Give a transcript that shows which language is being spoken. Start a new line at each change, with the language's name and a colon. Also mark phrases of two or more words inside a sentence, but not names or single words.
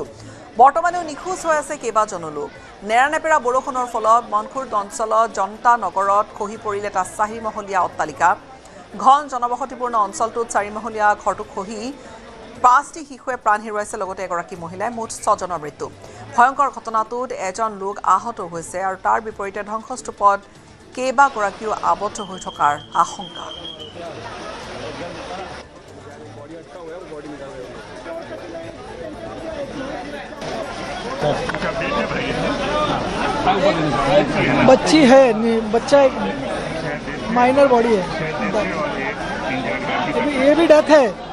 Assamese: বৰ্তমানেও নিখোজ হৈ আছে কেইবাজনো লোক নেৰানেপেৰা বৰষুণৰ ফলত মনখুৰ্দ অঞ্চলত জনতা নগৰত খহি পৰিলে এটা চাৰিমহলীয়া অট্টালিকা ঘন জনবসতিপূৰ্ণ অঞ্চলটোত চাৰিমহলীয়া ঘৰটো খহি 5টি শিশুৱে প্ৰাণ হেৰুৱাইছে লগতে এগৰাকী মহিলাই মুঠ 6জনৰ মৃত্যু ভয়ংকৰ ঘটনাটোত এজন লোক আহত হৈছে আৰু তাৰ বিপৰীতে ধ্বংসস্তূপত কেইবাগৰাকীও আবদ্ধ হৈ থকাৰ আশংকা
Hindi: बच्ची है बच्चा एक
English: minor body
Hindi: है अभी ये भी डेथ है